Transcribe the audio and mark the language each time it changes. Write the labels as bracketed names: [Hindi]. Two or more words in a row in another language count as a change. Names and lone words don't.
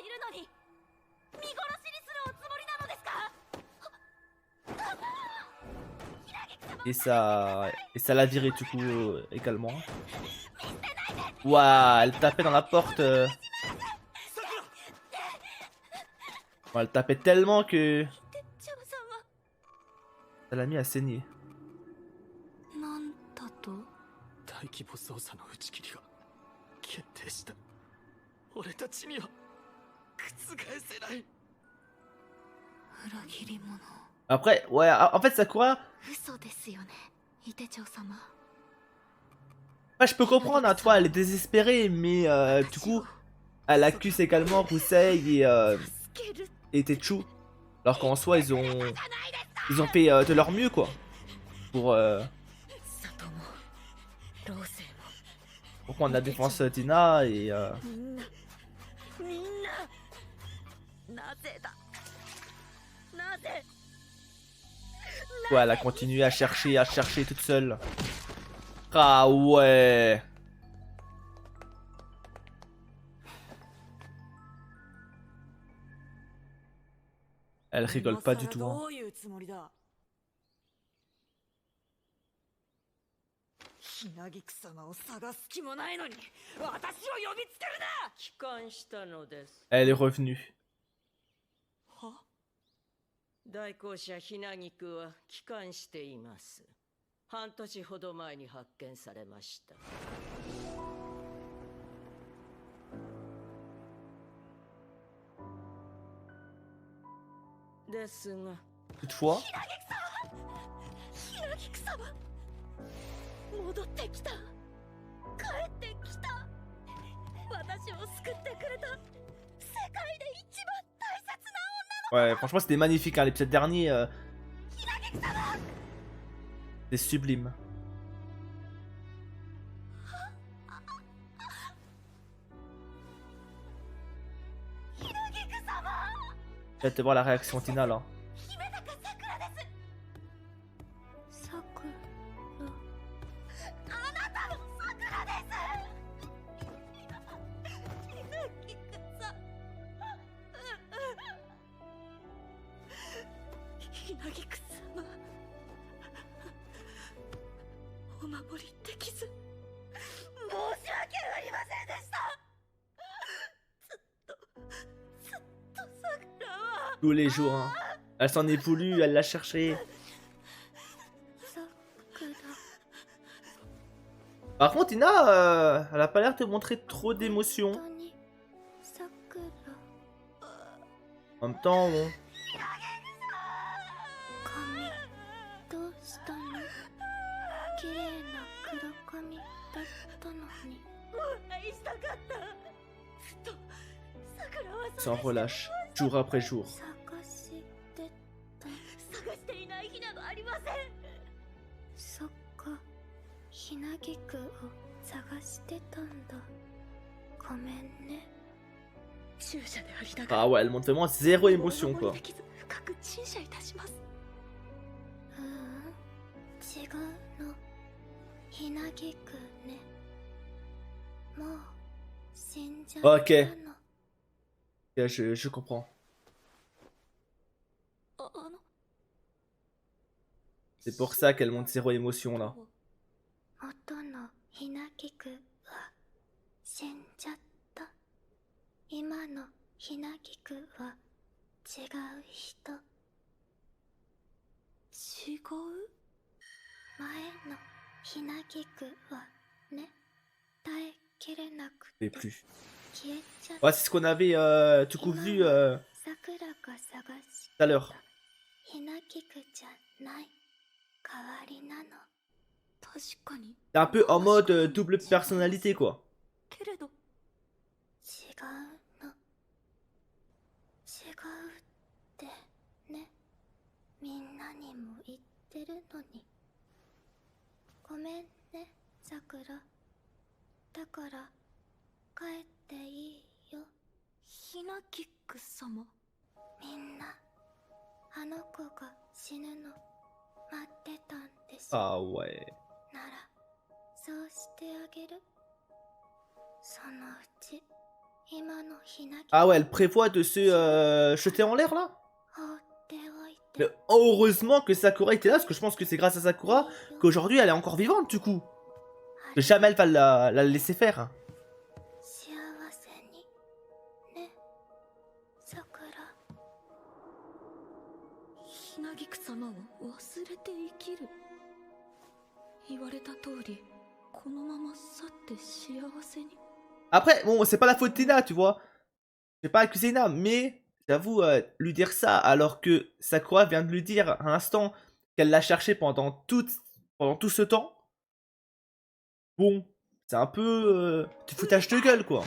[French] Et ça l'a viré du coup également. Waouh, elle tapait dans la porte. Ouais, elle tapait tellement que Ça l'a mis à saigner. [Japanese] なんだと大規模捜査の打ち切りが決定した。俺たちには覆せない。裏切り者。 [French] Après, ouais, en fait, Sakura, [Japanese] 嘘ですよね、イテチョウ様。 [French] ouais, je peux comprendre, hein, tu vois, elle est désespérée, mais du coup, elle accuse également Rusei et Tetsu. Alors qu'en soi, ils ont fait de leur mieux, quoi. Pour prendre la défense d'Ina et... [Japanese] みんななぜだ、なぜ。 [French] ouais, elle a continué à chercher toute seule. Ah ouais. Elle rigole pas du tout, hein. [Japanese] どういうつもりだ。ひなぎく様を探す気もないのに私を呼びつけるな。帰還したのです。 [French] Elle est revenue. [Japanese] は？代行者ひなぎくは帰還しています。半年ほど前に発見されました。ですが [French] Toutefois, [Japanese] ひなぎく様戻ってきた、帰ってきた。私を救ってくれた世界で一番大切な女の。 [French] ouais, franchement, c'était magnifique, hein, l'épisode dernier. C'est sublime. J'ai hâte de voir la réaction Tina là. [Japanese] さくら、あなたのさくらです。ひなぎくさ、ひなぎく様、お守りできず申し訳ありませんでした。ずっとさくらは [French] Tous les jours, hein. Elle s'en est voulu, elle l'a cherché. Par contre, Tina, elle a pas l'air de montrer trop d'émotion. En même temps, bon. [Japanese] どうしたの？綺麗な黒髪だったのに。お会いしたかった。ずっと桜は [French] Sans relâche, jour après jour. [Japanese] 探していない日などありません。そっか、ひなぎくを探してたんだ。ごめんね。注射でありながら [French] Ah ouais, elle montre vraiment zéro émotion, quoi. [Japanese] 深く陳謝いたします。違うの。ひなぎくね。もう死んじゃったの。 [French] Ok, je comprends. C'est pour ça qu'elle montre zéro émotion là. [Japanese] 元のひなぎくは死んじゃった。今のひなぎくは違う人。違う？前のひなぎくはね、耐えきれなく [French] Mais [Japanese] て [French] plus. [Japanese] 消えちゃっ [French] Ouais, [Japanese] た。 [French] c'est ce qu'on avait du coup vu tout [Japanese] 桜が探し [French] à l'heure. [Japanese] ひなぎくじゃない代わりなの。確かに。 [French] C'est un peu en mode double personnalité, quoi. [Japanese] けれど違うの。違うってね、みんなにも言ってるのに。ごめんね、さくら。だから帰っていいよ。ひなぎく様。みんなあの子が死ぬの待ってたんでしょ。 [French] Ah ouais. [Japanese] ならそうしてあげる。そのうち今のひなぎ [French] Ah ouais, elle prévoit de se jeter en l'air là. [Japanese] 放っておいて。 [French] Mais heureusement que Sakura était là, parce que je pense que c'est grâce à Sakura qu'aujourd'hui elle est encore vivante du coup. Que jamais elle va la laisser faire. [Japanese] 幸せにね、さくら。ひひなぎく様を忘れて生きる。言われた通りこのまま去って幸せに。 [French] Après, bon, c'est pas la faute d'Ina, tu vois. Je vais pas accuser Ina, mais j'avoue, lui dire ça alors que Sakura vient de lui dire à l'instant qu'elle l'a cherché pendant tout ce temps. Bon, c'est un peu du foutage de gueule, quoi.